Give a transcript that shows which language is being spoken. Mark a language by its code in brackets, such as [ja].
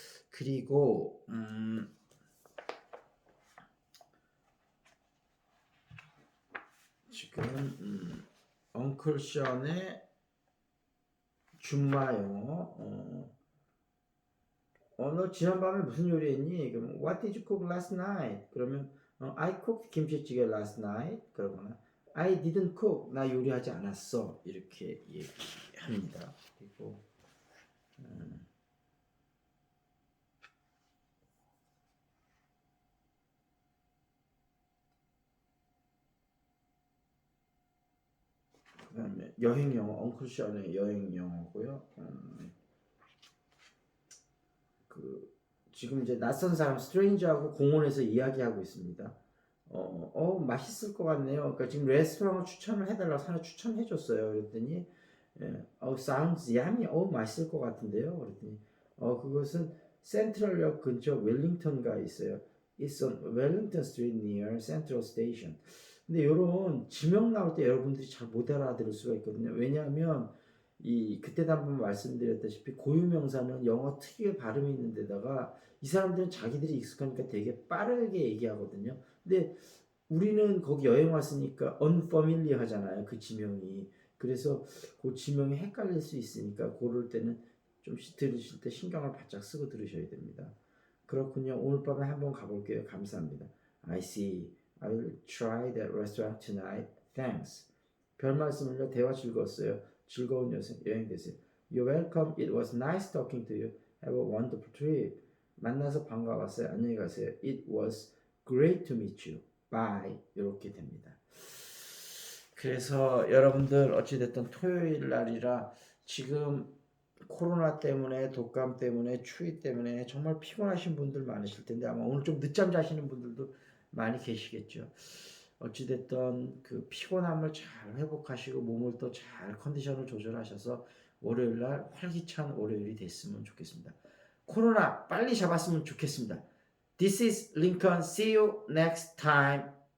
[ko] 그리고 지금 엉클 션의 줌마 영어 너 지난밤에 무슨 요리 했니? 그러면 [en] What did you cook last night? 그러면 I cooked 김치찌개 last night. [ko] 그러거나 [en] I didn't cook. [ko] 나 요리하지 않았어. 이렇게 얘기합니다. 그리고 그다음에 여행 영어, 엉클 션의 여행 영어고요. 그 지금 이제 낯선 사람 스트레인저하고 공원에서 이야기하고 있습니다. 맛있을 것 같네요. 그러니까 지금 레스토랑을 추천을 해달라고 하나 추천해줬어요. 그랬더니 [en] sounds yummy. [ko] 맛있을 것 같은데요. 그랬더니 그것은 센트럴역 근처 웰링턴가에 있어요. [en] It's on Wellington Street near Central Station. [ko] 근데 이런 지명 나올 때 여러분들이 잘 못 알아들을 수가 있거든요. 왜냐하면 그때도 한번 말씀드렸다시피 고유명사는 영어 특유의 발음이 있는 데다가 이 사람들은 자기들이 익숙하니까 되게 빠르게 얘기하거든요. 근데 우리는 거기 여행 왔으니까 unfamiliar 하잖아요. 그 지명이. 그래서 그 지명이 헷갈릴 수 있으니까 고를 때는 좀 들으실 때 신경을 바짝 쓰고 들으셔야 됩니다. 그렇군요. 오늘 밤에 한번 가볼게요. 감사합니다. [en] I see. I will try that restaurant tonight. Thanks. [ko] 별 말씀을요. 대화 즐거웠어요. 즐거운 여행 되세요. [en] You're welcome. It was nice talking to you. Have a wonderful trip. [ko] 만나서 반가웠어요. 안녕히 가세요. [en] It was great to meet you. Bye. [ko] 이렇게 됩니다. 그래서 여러분들 어찌됐든 토요일 날이라 지금 코로나 때문에 독감 때문에 추위 때문에 정말 피곤하신 분들 많으실 텐데 아마 오늘 좀 늦잠 자시는 분들도 많이 계시겠죠. 어찌됐든 그 피곤함을 잘 회복하시고 몸을 또 잘 컨디션을 조절하셔서 월요일날 활기찬 월요일이 됐으면 좋겠습니다. 코로나 빨리 잡았으면 좋겠습니다. [en] This is Lincoln. See you next time.